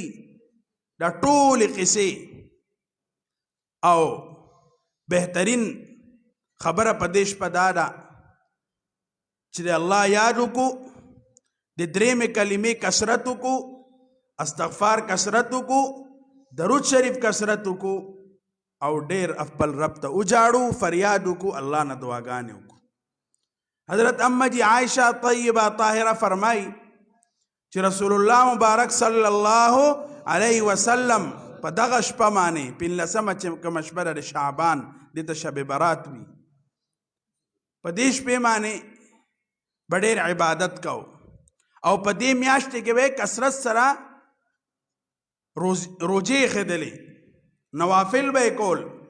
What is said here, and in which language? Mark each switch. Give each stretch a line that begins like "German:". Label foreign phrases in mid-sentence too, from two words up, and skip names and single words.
Pashto: دا ټولې قصې او بهترین خبره په دې شپه دا ده چې د الله یاد وکړو، د درېمې کلمې کثرت وکړو، استغفار کثرت وکړو، درود شریف کثرت وکړو او ډېر خپل رب ته وجاړو، فریاد وکړو، الله نه دعاګانې وکړو. حضرت امه جی عائشہ طیبہ طاهره فرمای چې رسول الله مبارک صلی الله علیه وسلم په دغه شپه باندې 15مه چې کومه شپه د شعبان دته شب برات وي، په دې شپې باندې به ډېر عبادت کو او په دې میاشتې کې به کثرت سره روزې ښودلې، نوافل به یې کول.